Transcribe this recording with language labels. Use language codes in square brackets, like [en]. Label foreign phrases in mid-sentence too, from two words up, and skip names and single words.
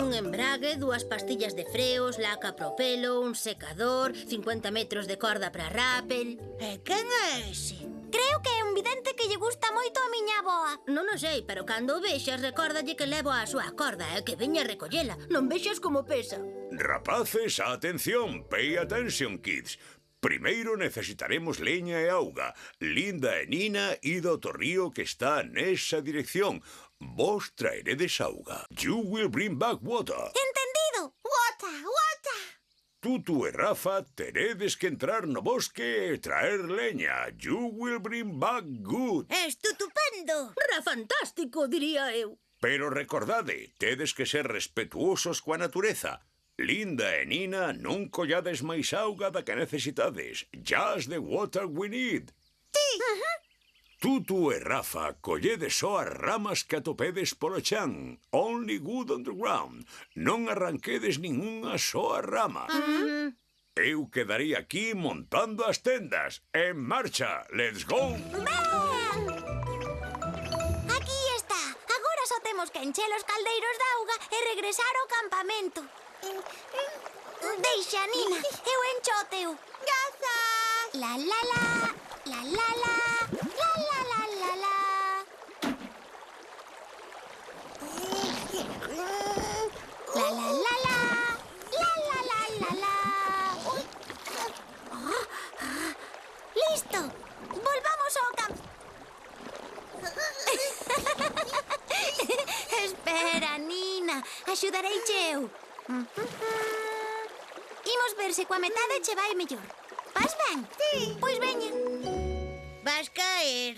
[gl] Un embrague, 2 pastillas de freos, laca pro pelo, un secador, 50 metros de corda para rappel... E quen é ese? Creo que é un vidente que lle gusta moito a miña avoa. Non o sei, pero cando o vexas, recórdalle que levo a súa corda e que veña a recollela. Non vexas como pesa. Rapaces, atención, [en] pay attention, kids. [gl] Primeiro necesitaremos leña e auga. Linda e Nina, id ao torrío que está nesa dirección. Vos traeredes auga. [en] You will bring back water. Entendido. Water, water. [gl] Tutu e Rafa teredes que entrar no bosque e traer leña. [en] You will bring back good. [gl] Estupendo! Ra fantástico, diría eu. Pero recordade, tedes que ser respetuosos coa natureza. Linda e Nina, non collades máis auga da que necesitades. [en] Just the water we need. [gl] Sí! Tutu e Rafa, colledes só as ramas que atopedes polo chan. [en] Only good on the ground. [gl] Non arranquedes ningunha soa rama. Eu quedarei aquí montando as tendas. En marcha, [en] let's go! [gl] Ben! Aquí está. Agora só temos que encher os caldeiros de auga e regresar ao campamento. Deixa, Nina. Eu encho o teu. Grazas! La la la, la la la, la la la la la. La la la la, la la la la la. Listo. Volvamos ao campo. Espera, Nina. Axudarei eu. Imos ver se coa metade che vai mellor. Vas ben? Sí. Pois veña. Vas caer.